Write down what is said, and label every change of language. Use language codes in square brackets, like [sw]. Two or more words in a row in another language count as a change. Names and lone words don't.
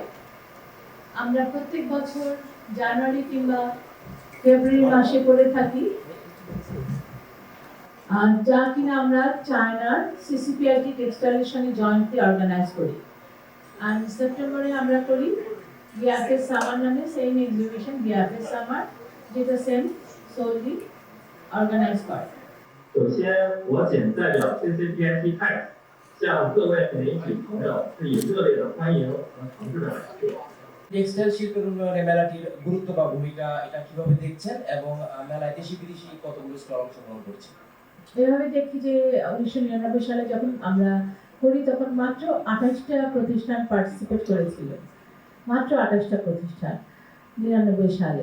[bn] আমরা প্রত্যেক বছর জানুয়ারি কিংবা ফেব্রুয়ারি মাসে করে থাকি, আর যা কিনা আমরা চায়নার সিসিপিআইটি টেক্সটাইলের সঙ্গে জয়েন্টলি অর্গানাইজ করি। আর সেপ্টেম্বরে আমরা করি বিআরএস সামার নামে সেম এক্সিবিশন বিআরএস সামার, যেটা সেম সোললি অর্গানাইজ করে। [zh] 首先，我谨代表 CCPIT Times 向各位媒体朋友致以热烈的欢迎和诚挚的感谢。 [bn] টেক্সটাইল শিল্পের উন্নয়নে মেলাটির গুরুত্ব বা ভূমিকা এটা কিভাবে দেখছেন এবং মেলায় দেশি বিদেশি কতগুলো স্টল অংশগ্রহণ করছে? এভাবে দেখি যে 1999 সালে যখন আমরা করি তখন মাত্র 28টা প্রতিষ্ঠান পার্টিসিপেট করেছিল, মাত্র 28টা প্রতিষ্ঠান 99 সালে।